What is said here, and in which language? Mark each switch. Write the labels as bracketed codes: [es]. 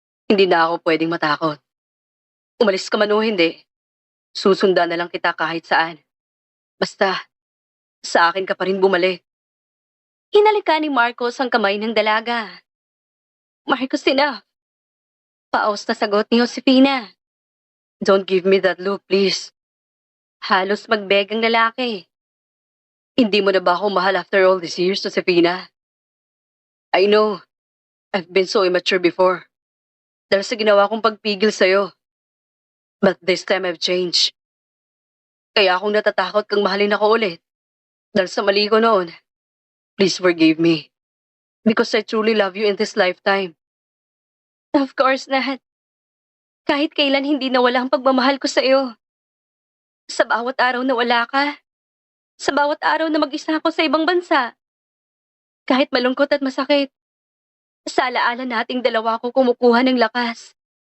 [tl] Hindi na ako pwedeng matakot. Umalis ka man o hindi, susundan na lang kita kahit saan. Basta, sa akin ka pa rin bumalik. Hinalikan ni Marcos ang kamay ng dalaga. Marcos, enough. Paos na sagot ni Josefina. [en] Don't give me that look, please. [tl] Halos magbeg ang lalaki. Hindi mo na ba ako mahal [en] after all these years, [tl] Josefina? [en] I know, I've been so immature before. [tl] Dahil sa ginawa kong pagpigil sa'yo. [en] But this time I've changed. [tl] Kaya akong natatakot kang mahalin ako ulit. Dahil sa mali ko noon. [en] Please forgive me. Because I truly love you in this lifetime. Of course not. [tl] Kahit kailan hindi nawala ang pagmamahal ko sa'yo. Sa bawat araw na wala ka. Sa bawat araw na mag-isa ako sa ibang bansa. Kahit malungkot at masakit. Sa alaala nating dalawa ko kumukuha ng lakas.